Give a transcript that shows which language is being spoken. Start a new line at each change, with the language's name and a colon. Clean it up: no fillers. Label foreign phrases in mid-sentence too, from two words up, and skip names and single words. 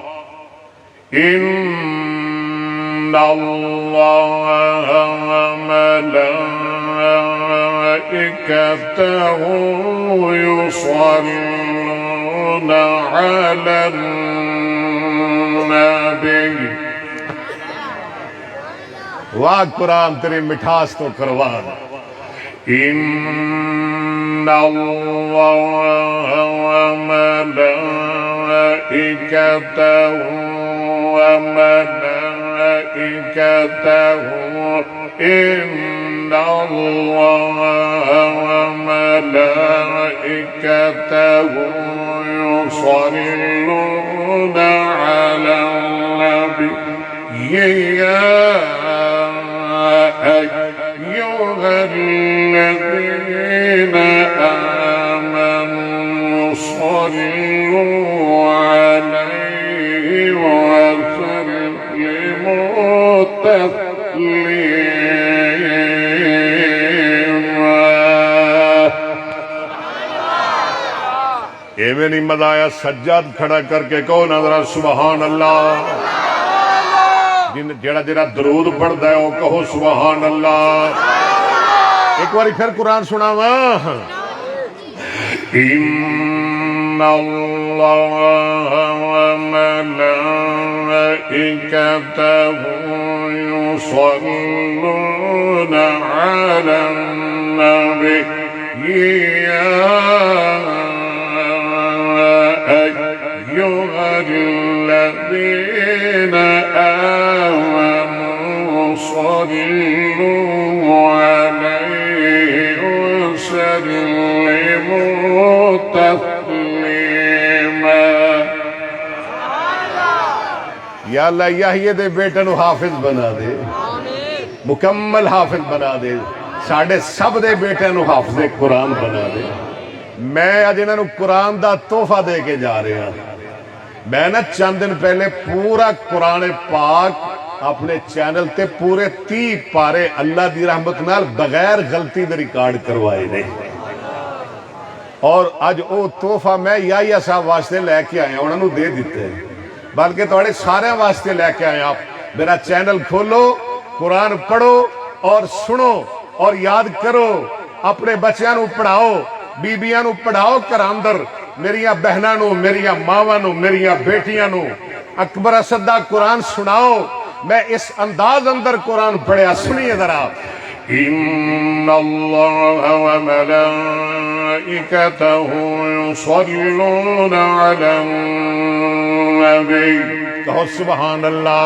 Arabic: ملائکتہ یصلون علی النبی
Punjabi: واہ قرآن تیری مٹھاس تو کروان
Arabic: ان اللہ وملائکتہ ان اللہ وملائکتہ يصلون على النبي يا أيها الذين آمنوا صلوا عليه وسلموا تسليما
Punjabi: ایویں نہیں مزہ آیا سجاد کھڑا کر کے کہو نظرہ
Arabic: سبحان اللہ
Punjabi: جڑا جڑا درود پڑھدا ہے او کہو
Arabic: سبحان اللہ۔
Punjabi: ایک باری پھر قرآن سناواں۔
Arabic: ان اللہ وملائکتہ یصلون علی النبی أيها الذين آمنوا صلوا عليه وسلموا تسليما۔
Punjabi: یا اللہ یحییٰ دے بیٹے نو حافظ بنا دے، مکمل حافظ بنا دے، ساڑھے سب دے بیٹے نو حافظ قرآن بنا دے۔ میں اج انہاں نو قرآن دا تحفہ دے کے جا رہے ہیں۔ میں نا چند دن پہلے پورا قرآن پاک اپنے چینل تے پورے 30 پارے اللہ دی رحمت نال بغیر غلطی دے ریکارڈ کروائے نے، اور اج او تحفہ میں یا صاحب واسطے لے کے آیا، انہاں نو دے دیتے ہیں، بلکہ تھوڑے سارے واسطے لے کے آیا۔ میرا چینل کھولو، قرآن پڑھو اور سنو اور یاد کرو، اپنے بچیاں نو پڑھاؤ، بیبیاں نو پڑھاؤ گھر اندر، میریاں بہناں نو، میریاں ماواں نو، میریاں بیٹیاں نو اکبر اسد دا قرآن سناؤ۔ میں اس انداز اندر قرآن پڑھیا، سنیے ذرا۔
Arabic: ان اللہ وملائکتہ یصلون علی النبی، کہو سبحان اللہ۔